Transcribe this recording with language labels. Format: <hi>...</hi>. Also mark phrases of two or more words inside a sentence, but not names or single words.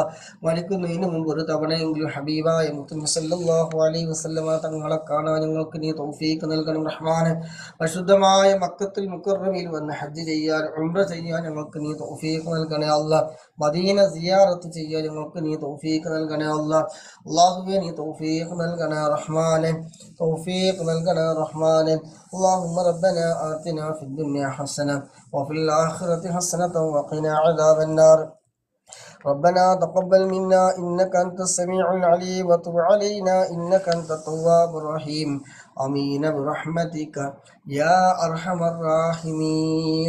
<ml>മരിക്കുന്നതിന് മുമ്പ് ഒരു തവണയെങ്കിലും ഹബീബായ മുഹമ്മദ്</ml> <ar>صلى الله عليه وسلم</ar> <ml>തങ്ങളെ കാണാൻ ഞങ്ങൾക്ക് നീ തൗഫീഖ് നൽകണം റഹ്മാനെ. പരിശുദ്ധമായ മക്കത്തുൽ മുക്കറമയിൽ വന്ന് ഹജ്ജ് ചെയ്യാൻ, ഉംറ ചെയ്യാൻ ഞങ്ങൾക്ക് നീ തൗഫീഖ് നൽകണേ അല്ലാഹ്. മദീന സിയാറത്ത് ചെയ്യാൻ ഞങ്ങൾക്ക് നീ തൗഫീഖ് നൽകണേ അല്ലാഹ്. അല്ലാഹുവേ നീ തൗഫീഖ് നൽകണേ റഹ്മാനെ. തൗഫീഖ് നൽകണേ റഹ്മാനെ.</ml> <ar>اللهم ربنا آتنا في الدنيا حسنة وفي الآخرة حسنة وقنا عذاب النار. ربنا تقبل منا إنك أنت السميع العليم وتب علينا إنك أنت التواب الرحيم. آمين برحمتك يا أرحم الراحمين.</ar>